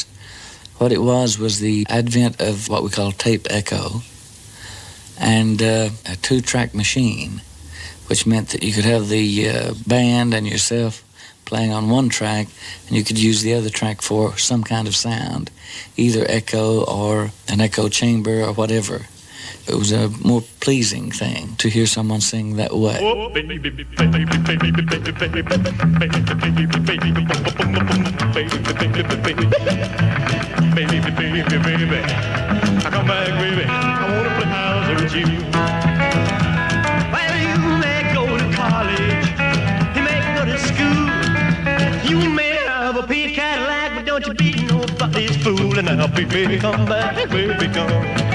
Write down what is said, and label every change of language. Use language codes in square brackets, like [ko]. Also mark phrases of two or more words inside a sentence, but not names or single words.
[en] What it was the advent of what we call tape echo and a two-track machine, which meant that you could have the band and yourself playing on one track, and you could use the other track for some kind of sound, either echo or an echo chamber or whatever. It was a more pleasing thing to hear someone sing that way. Oh, baby, baby, baby, baby, baby, baby, baby, baby, baby. I come back, baby. I wanna play house with you. Well, you may go to college, you may go to school, you may have a pink Cadillac, but don't you be nobody's fool. And now, baby, come back, baby, come.